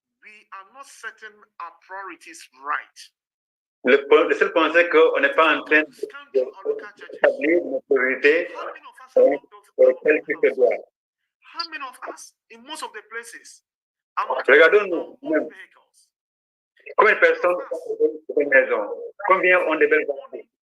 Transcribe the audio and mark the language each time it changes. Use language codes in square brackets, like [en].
[en] We are not setting our priorities right. [fr] Le seul point, c'est qu'on n'est pas en train d'établir nos priorités telles que se doit. [en] How many of us, in most of the places, [fr] regardons-nous même. Combien de personnes ont une maison? Combien ont de belles voitures?